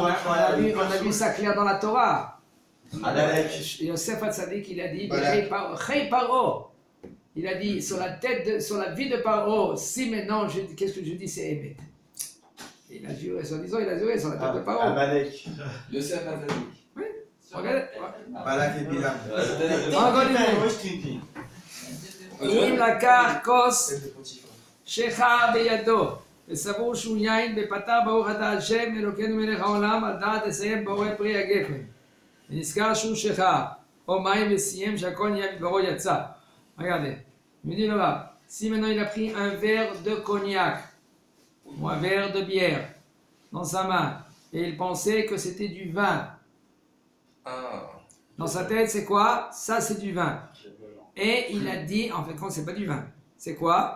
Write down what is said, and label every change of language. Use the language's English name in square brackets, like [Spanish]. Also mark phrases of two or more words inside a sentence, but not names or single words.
[French] On a vu ça clair dans la Torah. Yosef Hatzadik, il a dit, [Hebrew] חי פרעה. [French] Il a dit sur la tête, sur la vie de Paro. Si maintenant, qu'est-ce que je dis, c'est Emet. Il a juré, soi-disant, il a juré sur la tête de Paro. Amalek. Yosef Hatzadik. Regardez. Balak et Bilam. [Hebrew] אם לקח כוס שכר בידו וסבור שהוא יין ופתר ברוך אתה השם אלוקינו מלך העולם על דעת לסיים בורא פרי הגפן ונזכר שהוא שכר או מים וסיים שהכל נהיה מדברו יצא. [French] Regardez, il me dit là-bas, si maintenant il a pris un verre de cognac ou un verre de bière dans sa main et il pensait que c'était du vin, Ah. dans sa tête c'est quoi? Ça c'est du vin. Et il a dit, en fait, quand c'est pas du vin, c'est quoi?